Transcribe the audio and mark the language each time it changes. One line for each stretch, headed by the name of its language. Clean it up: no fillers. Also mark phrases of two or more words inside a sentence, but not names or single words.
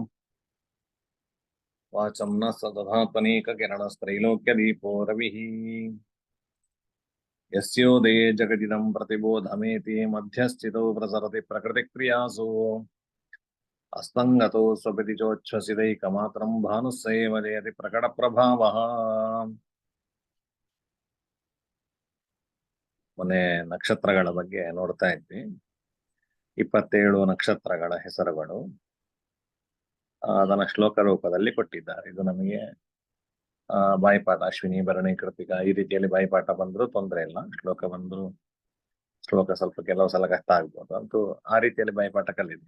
Sanskrit: वाचं न सदधात्मनेककिरणस्त्रैलोक्यदीपो रविः यस्योदये जगदिदं प्रतिबोधमेति मध्यस्थितो प्रसरति प्रकृतिक्रियासु अस्तङ्गतो स्वपिति चोच्छ्वसितैकमात्रं भानुः स एव जयति प्रकटप्रभावः
Kannada: ಮೊನ್ನೆ ನಕ್ಷತ್ರಗಳ ಬಗ್ಗೆ ನೋಡ್ತಾ ಇದ್ವಿ 27 ನಕ್ಷತ್ರಗಳ ಹೆಸರುಗಳು ಅದನ್ನ ಶ್ಲೋಕ ರೂಪದಲ್ಲಿ ಕೊಟ್ಟಿದ್ದಾರೆ. ಇದು ನಮಗೆ ಬಾಯಿಪಾಠ ಅಶ್ವಿನಿ ಭರಣಿ ಕೃತಿಕ ಈ ರೀತಿಯಲ್ಲಿ ಬಾಯಿಪಾಠ ಬಂದ್ರು ತೊಂದರೆ ಇಲ್ಲ, ಶ್ಲೋಕ ಬಂದ್ರು ಶ್ಲೋಕ ಸ್ವಲ್ಪ ಕೆಲವು ಸಲ ಕಷ್ಟ ಆಗ್ಬೋದು, ಅಂತೂ ಆ ರೀತಿಯಲ್ಲಿ ಬಾಯಿಪಾಠ ಕಲಿದ್ವಿ.